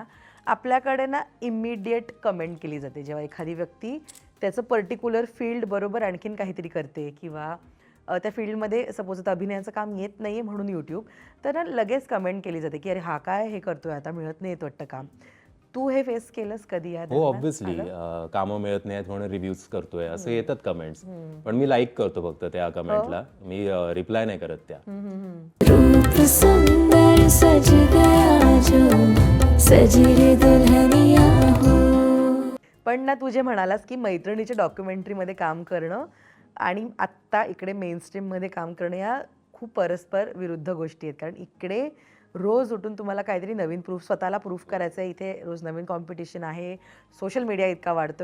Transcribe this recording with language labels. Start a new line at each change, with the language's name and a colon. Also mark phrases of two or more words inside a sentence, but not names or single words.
Marathi: आपल्याकडे ना
English: immediate comment
Marathi: केली जाते जेव्हा एखादी व्यक्ती त्याचं
English: particular field
Marathi: बरोबर आणखीन काहीतरी करते किंवा त्या फील्डमध्ये सपोज आता अभिनयाचं काम येत नाही आहे म्हणून यूट्यूब, तर ना लगेच कमेंट केली जाते की अरे हा काय हे करतोय आता, मिळत नाही येत वाटतं काम. तू हे फेस केलंस कधी या हो ऑब्व्हियसली, कामं मिळत नाहीत म्हणून रिव्ह्यूज करतोय असं येतात कमेंट्स, पण मी लाईक करतो फक्त त्या कमेंटला, मी रिप्लाय नाही करत त्या.
Hindi: रूप सुंदर सज गया जो सजी रे दुल्हनिया हो.
Marathi: पण ना तू जे म्हणालास की मैत्रिणीच्या डॉक्युमेंटरीमध्ये काम करणं आणि आत्ता इकडे मेनस्ट्रीममध्ये काम करणं या खूप परस्पर विरुद्ध गोष्टी आहेत. कारण इकडे रोज उठून तुम्हाला काहीतरी नवीन स्वतःला प्रूफ करायचं आहे, इथे रोज नवीन कॉम्पिटिशन आहे,
English: social media
Marathi: इतका वाढतोय.